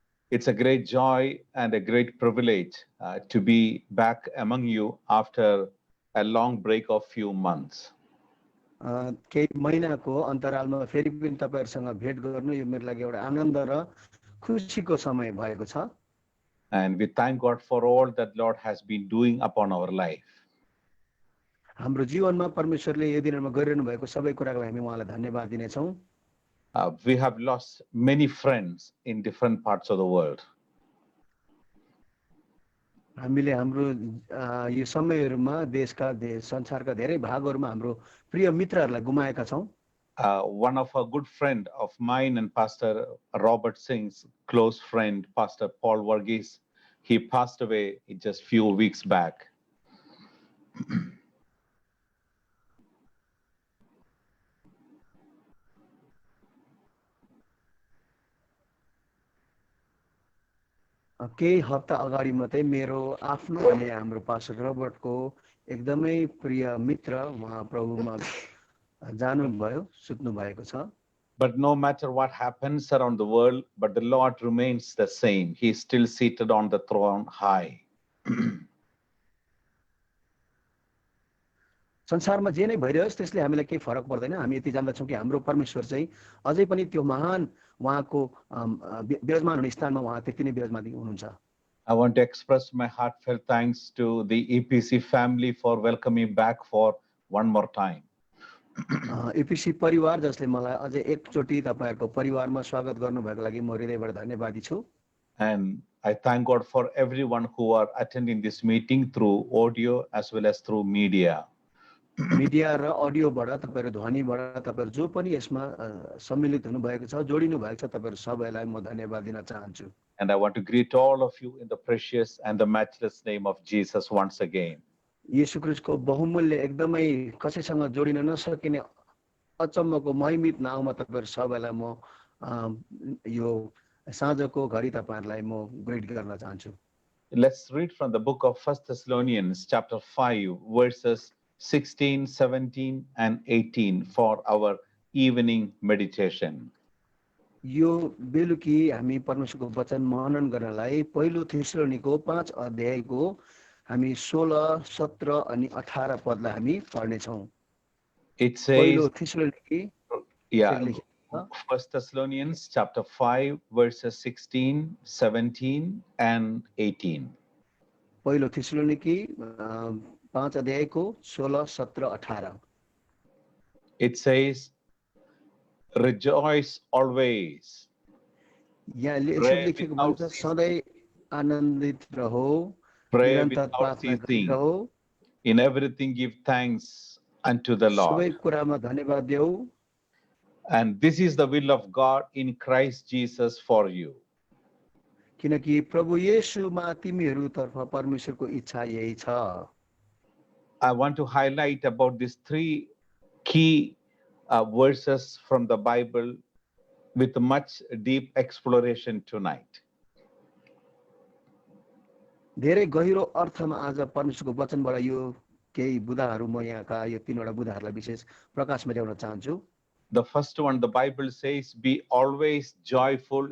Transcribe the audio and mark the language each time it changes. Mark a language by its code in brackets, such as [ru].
[en] It's a great joy and a great privilege to be back among you after a long break of few months. [ne] केही महिनाको अन्तरालमा फेरि पनि तपाईहरुसँग भेट गर्नु यो मेरो लागि एउटा आनन्द र खुशीको समय भएको छ. [en] And we thank God for all that Lord has been doing upon our life. [ne] हाम्रो जीवनमा परमेश्वरले यो दिनमा गरिरहनु भएको सबै कुराको लागि हामी उहाँलाई धन्यवाद दिनेछौँ. [en] We have lost many friends in different parts of the world. [ne] हामीले हाम्रो यो समयहरुमा देशका संसारका धेरै भागहरुमा हाम्रो प्रिय मित्रहरुलाई गुमाएका छौं. [en] One of a good friend of mine and Pastor Robert Singh's close friend, Pastor Paul Varghese, he passed away just few weeks back. [ne] केही हप्ता अगाडि मात्रै मेरो आफ्नो अनि हाम्रो पास्टर रबर्टको एकदमै प्रिय मित्र उहाँ प्रभुमा जानुभयो, सुत्नु भएको छ. [en] But no matter what happens around the world, but the Lord remains the same. He is still seated on the throne high. [ne] संसारमा जे नै भइरहोस् त्यसले हामीलाई केही फरक पर्दैन। हामी यति जान्दछौँ कि हाम्रो परमेश्वर चाहिँ अझै पनि त्यो महान उहाँको विराजमान हुने स्थानमा उहाँ त्यति नै विराजमान हुनुहुन्छ। [en] I want to express my heartfelt thanks to the EPC family for welcoming back for one more time. [ne] एपिसी परिवार जसले मलाई अझै एकचोटि तपाईहरुको परिवारमा स्वागत गर्नुभएको लागि म हृदयबाट धन्यवादी छु। [en] And I thank God for everyone who are attending this meeting through audio as well as through media. [ne] Media र अडियोबाट तपाईहरु ध्वनिबाट तपाईहरु जो पनि यसमा सम्मिलित हुनु भएको छ, जोडिनु भएको छ, तपाईहरु सबैलाई म धन्यवाद दिन चाहन्छु। [en] And I want to greet all of you in the precious and the matchless name of Jesus once again. [ne] येशू ख्रीष्टको बहुमूल्य एकदमै कसैसँग जोडिन नसकिने अचम्मको महिमित नाममा तपाईहरु सबैलाई म यो साँझको घडी तपाईहरुलाई म ग्रेट गर्न चाहन्छु। [en] Let's read from the book of 1 Thessalonians chapter 5 verses 16, 17 and 18 for our evening meditation. [ne] यो बेलुकी हामी परमेश्वरको वचन मनन गर्नलाई पहिलो थेसलोनीको 5 अध्यायको हामी 16, 17 अनि 18 पदलाई हामी पढ्ने छौं। [en] It [ne] पहिलो [en] says, [ne] थेसलोनी [en] 1 Thessalonians chapter 5 verses 16, 17 and 18. [ne] पहिलो थेसलोनिकी 5 अध्यायको 16, 17, 18। [en] It says, rejoice always. [ne] यहाँ यसरी लेखेको भन्छ सधैँ आनन्दित रहो, [en] Pray [ne] निरन्तर [en] without [ne] प्रार्थना [en] ceasing. [ne] गरिरहो, [en] In everything give thanks unto the [ne] सबै [en] Lord. [ne] कुरामा धन्यवाद देऊ, [en] And this is the will of God in Christ Jesus for you. [ne] किनकि प्रभु येशूमा तिमीहरूतर्फ परमेश्वरको इच्छा यही छ। [en] I want to highlight about these three key verses from the Bible with much deep exploration tonight. [ne] धेरै गहिरो अर्थमा आज परमेश्वरको वचनबाट यो केही बुदाहरू म यहाँका यो तीनवटा बुदाहरूलाई विशेष प्रकाशमा ल्याउन चाहन्छु। [en] The first one, the Bible says, be always joyful.